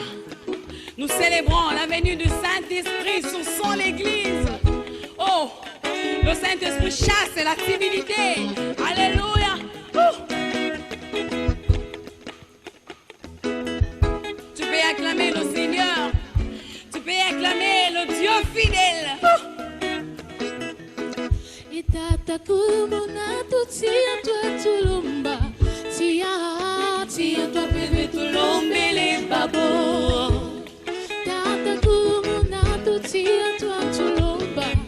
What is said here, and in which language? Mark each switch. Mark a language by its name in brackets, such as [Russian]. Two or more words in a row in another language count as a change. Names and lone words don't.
[French] Nous célébrons la venue du Saint-Esprit sur son Église. Oh, le Saint-Esprit chasse la timidité. Alléluia. Tu peux acclamer le Seigneur. Tu peux acclamer le Dieu fidèle. [Luba-Lulua] Itata kulumuna tutia tua tulumba. Tia tua bebe tulombe le babo. Tata kulumuna tutia tua tulumba.